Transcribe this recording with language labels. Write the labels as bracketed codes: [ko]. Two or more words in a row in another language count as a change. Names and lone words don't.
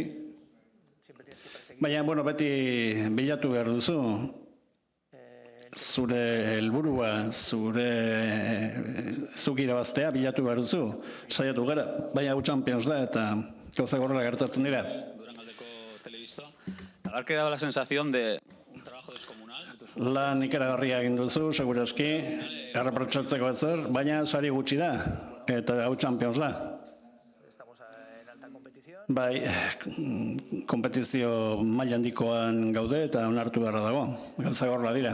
[eu] Baina, beti bilatu behar duzu, zure helburua, zuk irabaztea bilatu behar duzu, saiatu gara, baina hau Champions da eta gauzak horrela gertatzen dira. [es] Ha quedado la sensación de un trabajo descomunal. [eu] Lan ikaragarria egin duzu, segurazki, erreprotsatzeko ezer, baina sari gutxi da, eta hau Champions da. Bai, kompetizio maila handikoan gaude eta onartu beharra dago, gauzak horrela dira.